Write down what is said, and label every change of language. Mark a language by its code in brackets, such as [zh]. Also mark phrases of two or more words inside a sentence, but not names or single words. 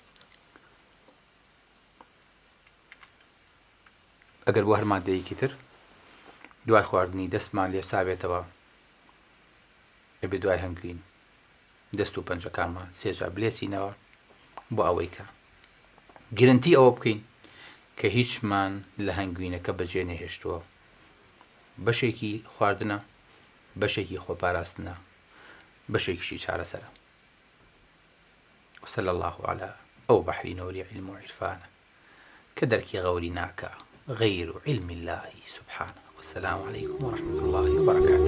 [ckb] ئەگەر بۆ هەر مادەیەکی تر دوای خواردنی دەستمان لێ سابێتەوە ئەبێ دوای هەنگوین دەست و پەنجەکانمان سێجا بلێسینەوە بۆ ئەوەی کە گرنگی ئەوە بکەین کە هیچمان لە هەنگوینەکە بەجێ نەهێشتووە، بەشێکی خواردنە، بەشێکی خۆپاراستنە، بەشێکیشی چارەسەرە. [ar] وصلى الله على [ckb] ئەو بەحری نەوری علم و عرفانە کە دەرکی غەوری ناکە غەیر [ar] علم الله سبحانه. والسلام عليكم ورحمة الله وبركاته.